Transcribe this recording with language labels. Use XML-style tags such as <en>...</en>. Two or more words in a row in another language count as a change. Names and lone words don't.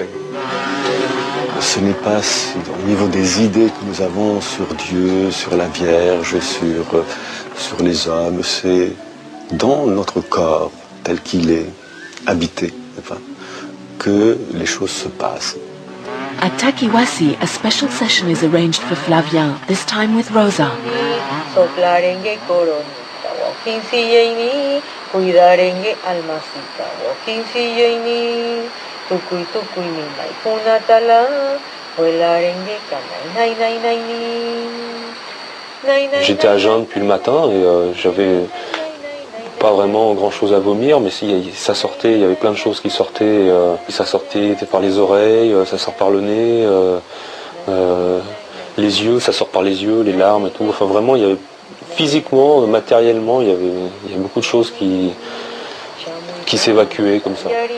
<fr>Ce n'est pas au niveau des idées que nous avons sur Dieu, sur la Vierge, sur les hommes, c'est dans notre corps tel qu'il est habité, que les choses se passent.</fr> <en>At Takiwasi, a special session is arranged for Flavia, this time with Rosa.</en> <qu>Soplarengue coronita, wakinsiyeini, cuidarengue almasita, wakinsiyeini, tukui tukui ni maifunatala, huelarengue kanai nai nai nai.</qu> <fr>J'étais à jeun depuis le matin et j'avais pas vraiment grand chose à vomir, mais si ça sortait, il y avait plein de choses qui sortaient, ça sortait par les oreilles, ça sort par le nez, les yeux, ça sort par les yeux, les larmes et tout. Enfin vraiment, il y avait physiquement, matériellement, il y avait beaucoup de choses qui s'évacuaient comme ça.</fr>